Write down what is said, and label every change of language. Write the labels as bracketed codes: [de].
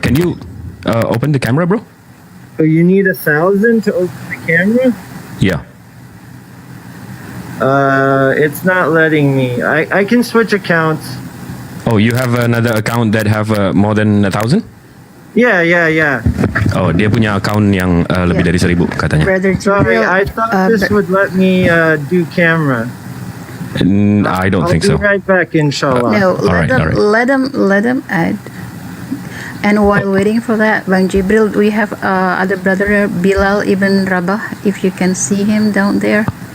[en] Can you open the camera, bro? So you need 1,000 to open the camera? Yeah. It's not letting me. I can switch accounts. Oh, you have another account that have more than 1,000? Yeah. [id] Oh, dia punya account yang lebih dari 1,000 katanya. [en] Brother Sorry, Jibril, I thought this would let me do camera. I don't think I'll be right back, inshallah. no, Alright, alright. let them add. And while waiting for that, Bang Jibril, we have other brother Bilal ibn Rabah. If you can see him down there.